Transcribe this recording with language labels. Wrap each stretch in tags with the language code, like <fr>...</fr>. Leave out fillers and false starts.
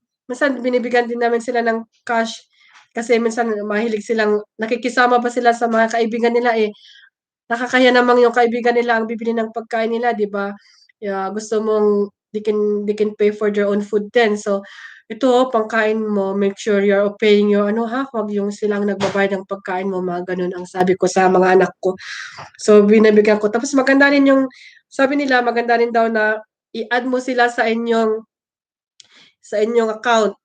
<tl>Minsan binibigyan din namin sila ng cash kasi minsan mahilig silang nakikisama pa sila sa mga kaibigan nila eh. Nakakahiya namang yung kaibigan nila ang bibili ng pagkain nila, 'di ba? Gusto mong</tl> <en>they can pay for their own food din.</en> <tl>So, ito pangkain mo,</tl> <en>make sure you're paying your</en> <tl>ano ha, wag yung silang nagbabayad ng pagkain mo, mga ganun ang sabi ko sa mga anak ko. So, binibigyan ko. Tapos maganda rin sabi nila, maganda rin daw na i-add mo sila sa inyong account.</tl>